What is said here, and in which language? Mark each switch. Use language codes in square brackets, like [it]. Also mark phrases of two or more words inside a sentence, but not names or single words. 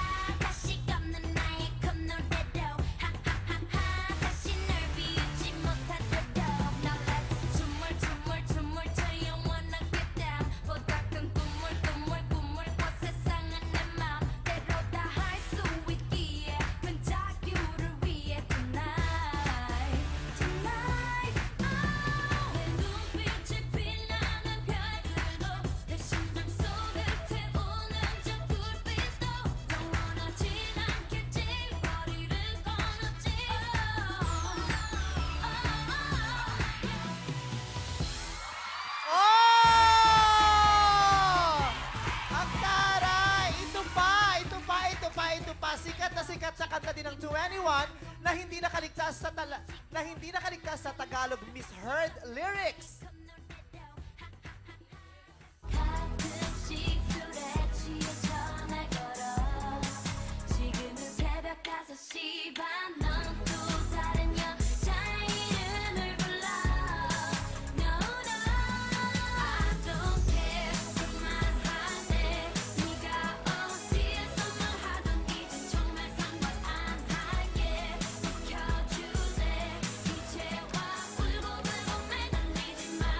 [ko] 다시 걷는 나의 콧노래로 하하하하 다시 널 비우지 못하도록 [en] Now let's [ko] 춤을 춰 영원하게 down 보다 큰 꿈을 꿔 세상은 내 맘대로 다 할 수 있기에 큰 자유를 위해 tonight 내 눈빛이 빛나는 별들도 내 심장 속을 태우는 저 불빛도 영원하진 않겠지 머리를 꺼냈지 Oh! [tl] Ang taray! Ito pa. Sikat na sikat sa kanta din ng 21 na hindi nakaligtas sa Tagalog [en] misheard lyrics. [ko] 가끔씩 술에 취해져 날 걸어 지금은 새벽 5시 반 넌 또 다른 여자 이름을 불러 [en] No no I don't care [ko] 그만할래 네가 어디에서 말하던 이젠 정말 상관 안 할게 켜줄래 이제와 울고 매달리지